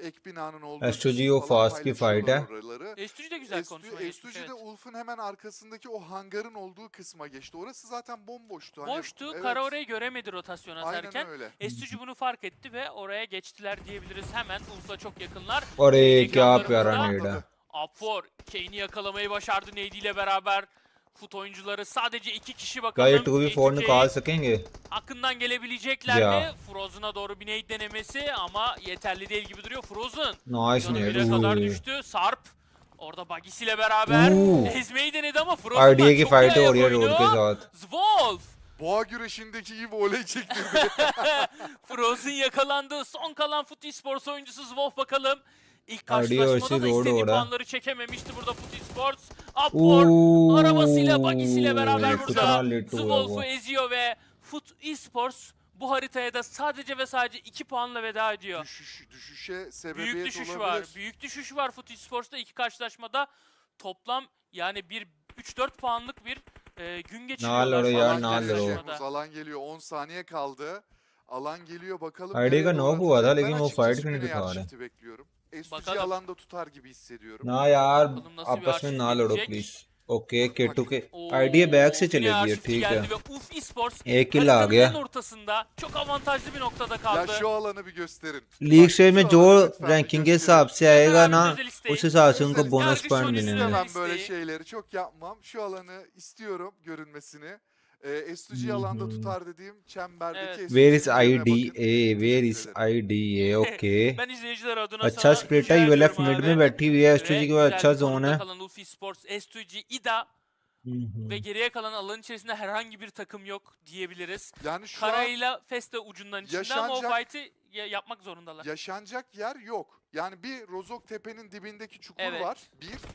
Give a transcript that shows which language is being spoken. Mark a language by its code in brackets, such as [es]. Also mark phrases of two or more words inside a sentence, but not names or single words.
[tr] Ek binanın olduğu S2G kısmı o falan [hi] fast की fight [tr] paylaşıyorlar [hi] है. [tr] oraları. S2G de güzel konuşma geçmiş. S2G'de Evet. Ulf'un hemen arkasındaki o hangarın olduğu kısma geçti. Orası zaten bomboştu. Hani, Boştu. evet, Kara orayı göremedi rotasyon atarken. Aynen öyle. S2G bunu fark etti ve oraya geçtiler diyebiliriz. Hemen Ulf'la çok yakınlar. [hi] अरे क्या [tr] ekranlarımızda [hi] प्यारा नेड है. [tr] Upfor Kane'i yakalamayı başardı Nade ile beraber. Foot oyuncuları sadece 2 kişi bakalım. [hi] क्या ये 2v4 निकाल सकेंगे? [tr] Hakkından gelebilecekler Ya. mi? Frozen'a doğru bir nade denemesi ama yeterli değil gibi duruyor. Frozen [en] Nice [tr] canı [hi] नेड. [tr] 1'e kadar Ooh. düştü. Sarp orada Bagis ile beraber ezmeyi denedi ama [hi] आईडीए [tr] Frozen'dan [hi] की [tr] çok [hi] फाइट [tr] iyi [hi] हो रही है [tr] ayak [hi] रोड के [tr] oyunu. [hi] साथ. [tr] Zwolf Boğa güreşindeki gibi olay çektirdi. Frozen yakalandı. Son kalan Foot Esports oyuncusu Zwolf bakalım. İlk Arıyor, karşılaşmada da doğru istediği orada. puanları çekememişti burada Foot Esports. Upfor arabasıyla bagisiyle beraber [hi] कितना [tr] burada [hi] लेट हुआ [tr] Zwolf'u [hi] वो. [tr] eziyor ve Foot Esports bu haritaya da sadece ve sadece 2 puanla veda ediyor. Düşüşe sebebiyet Büyük düşüş olabilir. var. Büyük düşüş var Foot Esports'ta iki karşılaşmada. Toplam yani 3-4 puanlık bir gün geçiriyorlar. oraya, şu an nal oraya. karşılaşmada. Alan geliyor. 10 saniye kaldı. Alan geliyor bakalım. [hi] आईडी का [tr] nereye [hi] नॉक [tr] doğru [hi] हुआ था [tr] atacak? [hi] लेकिन [tr] Ben [hi] वो [tr] açıkçası [hi] फाइट क्यों नहीं [tr] Güney [hi] दिखा रहे. [tr] Arşiv'ti bekliyorum. S2G Bakalım. alanda tutar gibi hissediyorum. [hi] ना यार [tr] Bakalım nasıl bir [hi] आपस में [tr] arşiv [hi] ना लड़ो [tr] gelecek. [hi] प्लीज. ओके K2 के [tr] Oo, [hi] आईडीए बैक से [tr] yine [hi] चलेगी है [tr] Arşivci [hi] ठीक है [tr] geldi ve UF Esports [hi] एक किल आ [tr] haritanın [hi] गया [tr] en ortasında çok avantajlı bir noktada Ya kaldı. şu alanı bir gösterin. [hi] लीग [tr] Bak, [hi] स्टेज में [tr] şu [hi] जो [tr] alanı lütfen bir [hi] रैंकिंग के [tr] gösterin. [hi] हिसाब से आएगा [tr] Abi [hi] ना [tr] özel isteği. [hi] उस हिसाब से उनको [tr] Özel [hi] बोनस [tr] isteği. [hi] पॉइंट [tr] Yargıç मिलेंगे oyuncusu Ben böyle isteği. şeyleri çok yapmam. Şu alanı istiyorum görünmesini. S2G alanda tutar dediğim çemberdeki Evet. [en] Where is [tr] S2G'nin yerine bakın. [en] IDA Where is [tr] Teşekkür ederim. [hi] IDA ओके [tr] Ben izleyiciler adına [hi] अच्छा [tr] sana [hi] स्प्लिट [tr] rica [hi] है [tr] ediyorum [hi] यूएलएफ मिड [tr] abi. [hi] में बैठी हुई है [tr] Ve [hi] एसटीजी के [tr] güzel [hi] बाद अच्छा [tr] bir [hi] जोन [tr] konumda [hi] है [tr] kalan UF Esports, S2G, IDA ve geriye kalan alanın içerisinde herhangi bir takım yok diyebiliriz. Yani şu an Karayla Fes de ucundan içinde ama o yaşanacak- fight'i yapmak zorundalar. yaşanacak yer yok. Yani bir Rozok Tepe'nin dibindeki çukur Evet. var. Bir.